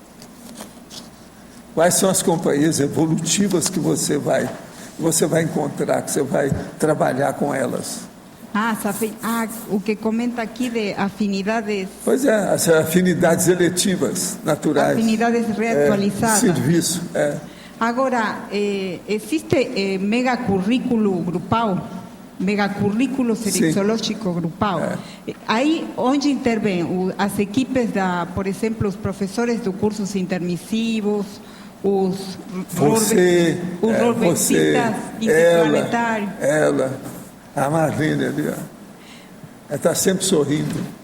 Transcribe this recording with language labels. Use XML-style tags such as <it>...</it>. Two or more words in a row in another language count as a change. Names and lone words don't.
<pt>Quais são as companhias evolutivas que você vai encontrar, que você vai trabalhar com elas? O que comenta aqui de afinidades. Pois é, as afinidades eletivas, naturais. Afinidades reatualizadas. Serviço, Agora, existe megacurrículo grupal, megacurrículo selexológico grupal. Aí onde intervêm as equipes, por exemplo, os professores de cursos intermissivos, os rorbexistas interplanetários. A Marlene ali, ó. Ela está sempre sorrindo.</pt>